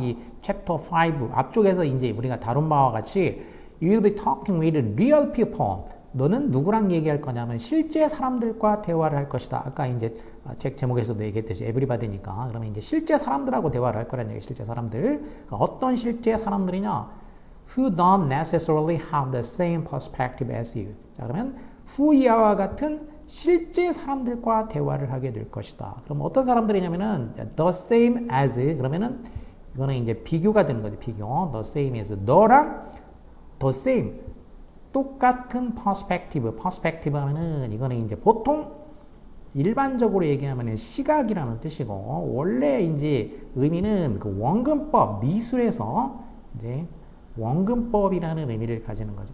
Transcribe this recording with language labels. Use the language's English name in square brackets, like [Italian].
[Korean] 이 챕터 5 앞쪽에서 이제 우리가 다룬 바와 같이 [English] You will be talking with real people. [Korean] 너는 누구랑 얘기할 거냐면 실제 사람들과 대화를 할 것이다. 아까 이제 책 제목에서도 얘기했듯이 everybody니까 그러면 이제 실제 사람들하고 대화를 할 거란 얘기. 실제 사람들. 어떤 실제 사람들이냐? [English] Who don't necessarily have the same perspective as you. [Korean] 자, 그러면 후이와 같은 실제 사람들과 대화를 하게 될 것이다. 그럼 어떤 사람들이냐면은 [English] the same as [Korean] 그러면은 이거는 이제 비교가 되는 거죠. 비교. [English] the same as [Korean] 너랑 the same 똑같은 perspective 하면은 이거는 이제 보통 일반적으로 얘기하면 시각이라는 뜻이고 원래 이제 의미는 그 원근법 미술에서 이제 원근법이라는 의미를 가지는 거죠.